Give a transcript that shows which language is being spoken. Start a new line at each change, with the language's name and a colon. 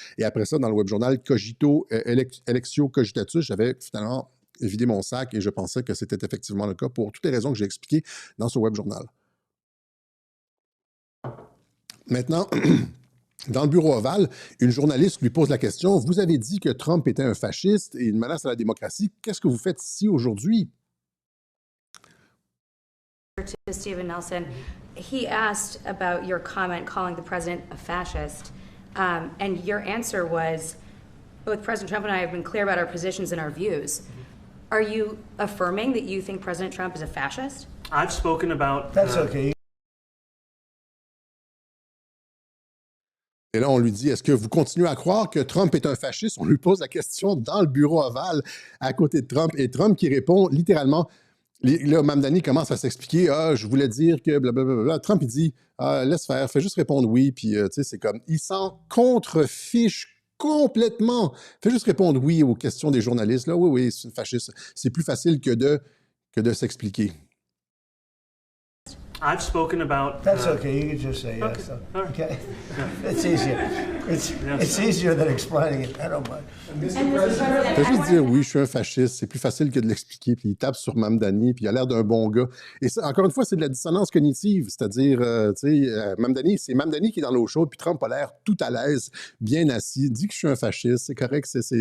French: Et après ça, dans le web journal Cogito, Electio Cogitatus, j'avais finalement vidé mon sac et je pensais que c'était effectivement le cas pour toutes les raisons que j'ai expliquées dans ce web journal. Maintenant, dans le bureau ovale, une journaliste lui pose la question, « Vous avez dit que Trump était un fasciste et une menace à la démocratie. Qu'est-ce que vous faites ici aujourd'hui? »
English: To Stephen Nelson, he asked about your comment calling the president a fascist, and your answer was, both President Trump and I have been clear about our positions and our views. Are you affirming that you think President Trump is a fascist? I've spoken about... That's okay.
French: Et là, on lui dit, est-ce que vous continuez à croire que Trump est un fasciste? On lui pose la question dans le bureau ovale à côté de Trump. Et Trump qui répond littéralement, là, Mamdani commence à s'expliquer, « Ah, je voulais dire que blablabla. » Trump, il dit, « Ah, laisse faire, fais juste répondre oui. » Puis, tu sais, c'est comme, il s'en contrefiche complètement. Fais juste répondre oui aux questions des journalistes. Là, oui, c'est une fasciste. C'est plus facile que de s'expliquer.
English: I've spoken about... That's okay. You can just say yes. All right. Okay. It's easier. It's easier than explaining it. I don't mind.
French: Fais juste dire oui, je suis un fasciste. C'est plus facile que de l'expliquer. Puis il tape sur Mamdani, puis il a l'air d'un bon gars. Et ça, encore une fois, c'est de la dissonance cognitive. C'est-à-dire, tu sais, Mamdani, c'est Mamdani qui est dans l'eau chaude, puis Trump a l'air tout à l'aise, bien assis, dit que je suis un fasciste. C'est correct.